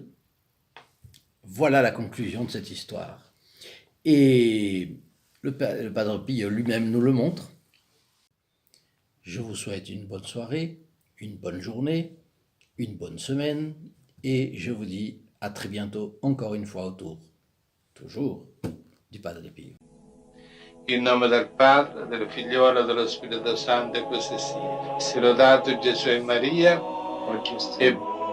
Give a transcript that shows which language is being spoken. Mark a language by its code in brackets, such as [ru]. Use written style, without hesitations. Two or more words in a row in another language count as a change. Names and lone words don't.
[fr] Voilà la conclusion de cette histoire. Et Le Padre Pio lui-même nous le montre. Je vous souhaite une bonne soirée, une bonne journée, une bonne semaine, et je vous dis à très bientôt encore une fois autour, toujours, du Padre Pio. [it] In nome del Padre, del Figliolo e dello Spirito Santo, e così sia. Sia lodato Gesù e Maria, e